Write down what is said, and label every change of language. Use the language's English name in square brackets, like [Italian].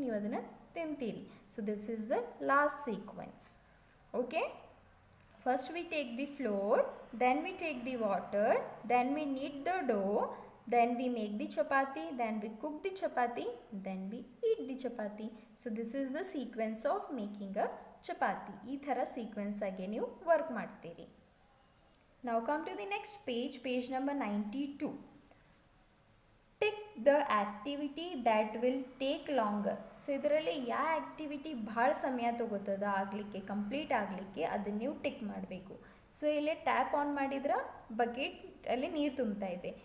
[Kannada] ನೀವು ಅದನ್ನು ತಿಂತೀರಿ. [English] So this is the last sequence. Okay, first we take the flour, then we take the water, then we need the dough, then we make the chapati, then we cook the chapati, then we eat the chapati. So this is the sequence of making a chapati. [Kannada] ಈ ಥರ sequence ಆಗಿ ನೀವು work ಮಾಡ್ತೀರಿ. [English] Now come to the next page, page number 92. Tick the activity that will take longer. [Kannada] So ಇದರಲ್ಲಿ ಯಾವ activity ಭಾಳ ಸಮಯ ತಗೋತದ ಆಗಲಿಕ್ಕೆ, ಕಂಪ್ಲೀಟ್ ಆಗಲಿಕ್ಕೆ, ಅದನ್ನು ನೀವು ಟಿಕ್ ಮಾಡಬೇಕು. ಸೊ ಇಲ್ಲಿ ಟ್ಯಾಪ್ ಆನ್ ಮಾಡಿದ್ರೆ ಬಕೆಟ್ ಅಲ್ಲಿ ನೀರು ತುಂಬ್ತಾ ಇದೆ.